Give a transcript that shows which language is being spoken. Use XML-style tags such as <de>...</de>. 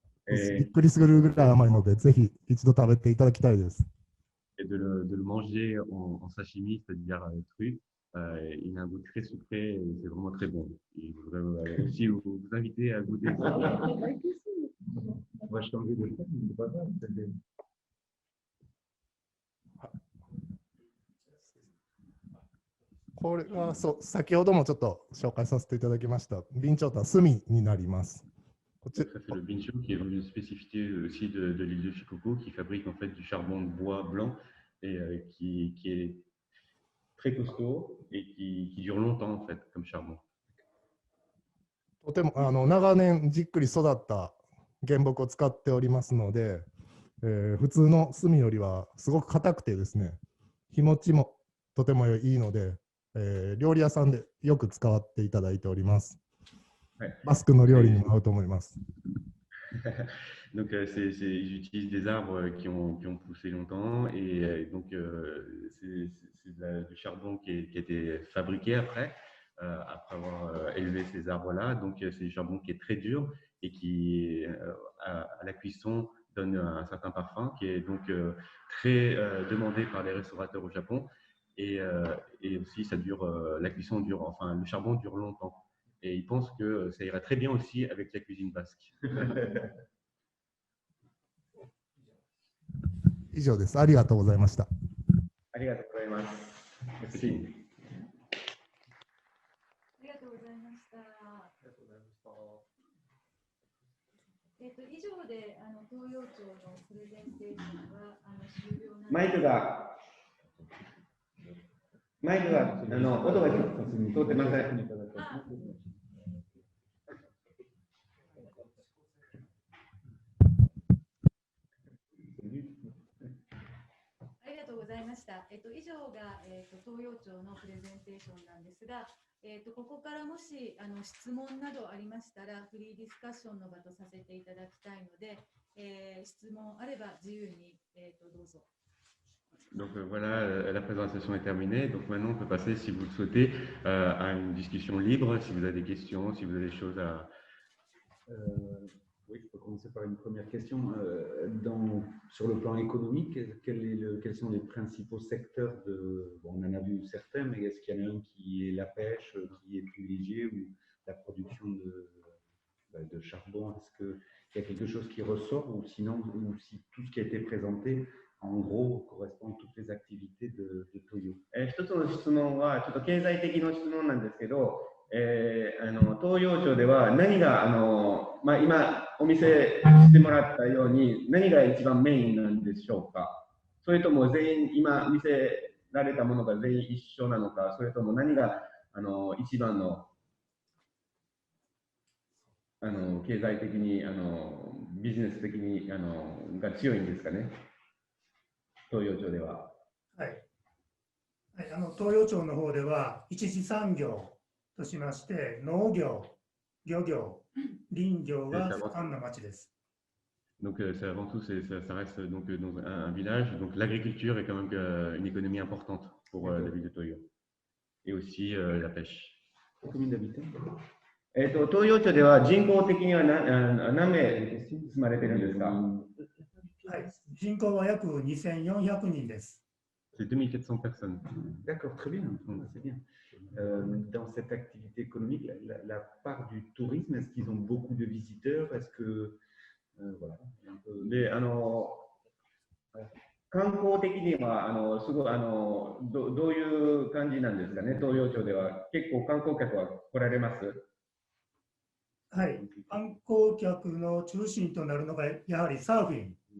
<ja>びっくりするぐらい甘いので、ぜひ一度食べていただきたいです。</ja> <fr>Et de le manger en sashimi, c'est-à-dire cru, il a un goût très sucré et c'est vraiment très bon. Et je voudrais aussi vous inviter à goûter ça. Moi, je t'en veux de ça, mais c'est pas grave.</fr> <ja>これが先ほどもちょっと紹介させていただきました備長炭炭になります。</ja> <fr>Ça, c'est le bincho qui est une spécificité aussi de l'île de Shikoku qui fabrique en fait du charbon de bois blanc et qui est très costaud et qui dure longtemps en fait comme charbon.</fr> <ja>とても長年じっくり育った原木を使っておりますので、普通の炭よりはすごく硬くてですね、日持ちもとてもいいので、料理屋さんでよく使っていただいております。バスクの料理にも合うと思います。</ja> <fr>Donc, ils utilisent des arbres qui ont poussé longtemps et donc c'est du charbon qui a été fabriqué après avoir élevé ces arbres-là. Donc, c'est du charbon qui est très dur et qui, à la cuisson, donne un certain parfum qui est donc très demandé par les restaurateurs au Japon. Et aussi, la cuisson dure, enfin, le charbon dure longtemps. Et ils pensent que ça irait très bien aussi avec la cuisine basque.</fr> <ja>以上です。ありがとうございました。ありがとうございます。ありがとうございました。以上で東洋町のプレゼンテーションは終了なんです。マイクが音が通ってません。ありがとうございました。以上が、東洋町のプレゼンテーションなんですが、ここからもし質問などありましたら、フリーディスカッションの場とさせていただきたいので、質問あれば自由に、どうぞ。</ja> <fr>Donc voilà, la présentation est terminée. Donc maintenant, on peut passer, si vous le souhaitez, à une discussion libre, si vous avez des questions, si vous avez des choses à... Oui, je peux commencer par une première question. Sur le plan économique, quels sont les principaux secteurs de... Bon, on en a vu certains, mais est-ce qu'il y en a un qui est la pêche, qui est privilégié, ou la production de charbon? Est-ce qu'il y a quelque chose qui ressort, ou sinon, ou si tout ce qui a été présenté, en gros, correspond à toutes les activités de Toyo?</fr> <ja>一つの質問は、ちょっと経済的な質問なんですけど、東洋町では何が今お見せしてもらったように何が一番メインなんでしょうか。それとも全員今見せられたものが全員一緒なのか、それとも何が一番の経済的にビジネス的にが強いんですかね、東洋町では。はい、東洋町の方では一次産業としまして農業、漁業、林業が盛んな町です。</ja> <fr>Donc avant tout, ça reste donc dans un village. Donc l'agriculture est quand même une économie importante pour la ville de Toyo. Et aussi la pêche. Combien d'habitants?</fr> <ja>東洋町では人口的には何名住まれてるんですか？はい、人口は約2400人です。</ja> <fr>C'est 2400 personnes. D'accord, très bien, c'est bien. Dans cette activité économique, la part du tourisme, est-ce qu'ils ont beaucoup de visiteurs? Est-ce que voilà, un peu...</fr> <ja>で観光的にはすごいどういう感じなんですかね、東洋町では。結構観光客は来られます？はい、観光客の中心となるのがやはりサーフィン。</ja>